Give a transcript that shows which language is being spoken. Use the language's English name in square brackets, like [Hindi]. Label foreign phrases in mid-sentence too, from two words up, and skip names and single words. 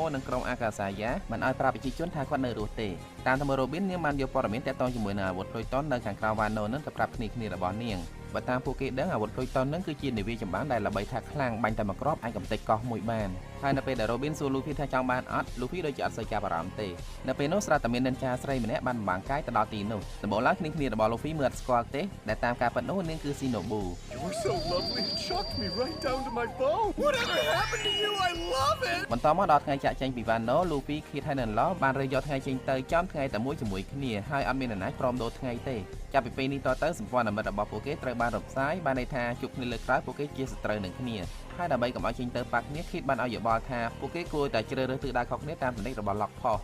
[Khmer] និងក្រុមអាកាសាយ៉ាមិនឲ្យប្រាប់ប្រជាជនថាគាត់នៅរស់ទេតាមទៅមើលរ៉ូប៊ីននាងបានយកព័ត៌មានទាក់ទងជាមួយនឹងអាវុធ Pluton នៅខាងក្រៅវ៉ាណូនឹងទៅប្រាប់គ្នារបស់នាងបើតាមពួកគេដឹងអាវុធ Pluton នឹងគឺជានាវាចម្បាំងដែលល្បីថាខ្លាំងបាញ់តែមួយគ្រាប់អាចកំទេចកោះមួយបានហើយនៅពេលដែល Robin សួរ Luffy ថាចង់បានអត់ Luffy ដូចជាអត់សូវចាប់អារម្មណ៍ទេនៅពេលនោះស្រាប់តែមាននិន្ចាស្រីម្នាក់បានបំបាំងកាយទៅដល់ទីនោះដំបូងឡើងគ្នារបស់ Luffy មើលអត់ស្គាល់ទេដែលតាមការពិតនោះនាងគឺ Shinobu [English] You're so lovely it shocked me right down to my bone Whatever happened to you I love it [Khmer] បន្តមកដល់ថ្ងៃចាក់ចេញពីវ៉ាណូ Luffy ខៀតហើយនិងឡបានរើយកថ្ងៃចេញទៅចំថ្ងៃតែមួយជាមួយគ្នាហើយអត់មាននរណាព្រមដូរថ្ងៃទេចាប់ពីពេលនេះតទៅសម្ព័ន្ធមិត្តរបស់ពួកគេត្រូវបានរំសាយ បានន័យថាជួបគ្នាលើក្រោយពួកគេជាសត្រូវនឹងគ្នាហើយដើម្បីកុំឲ្យចេញទៅប៉ះគ្នាខៀតបានឲ្យយោបល់ថាពួកគេគួរតែជ្រើសរើសទិសដៅខុសគ្នាតាមទំនិញរបស់ Lock Post